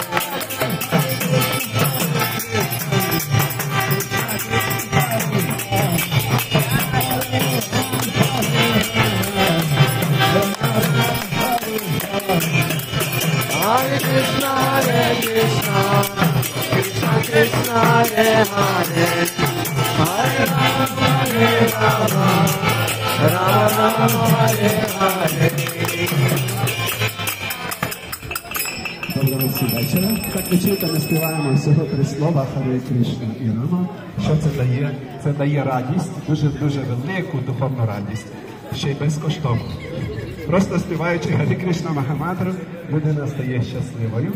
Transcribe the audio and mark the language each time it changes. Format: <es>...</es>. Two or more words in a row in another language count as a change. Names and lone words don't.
<sa>Hare Krishna, Krishna Krishna, Hare Hare, Hare Rama, Rama Rama, Hare Hare.</sa> <uk>Доброго всім вечора. Так ми чітко співаємо всього 3 слова Харе Кришна і Рама. Що це дає? Це дає радість, дуже велику духовну радість, ще й безкоштовно. Просто співаючи Харе Кришна Махамантру, людина стає щасливою.</uk>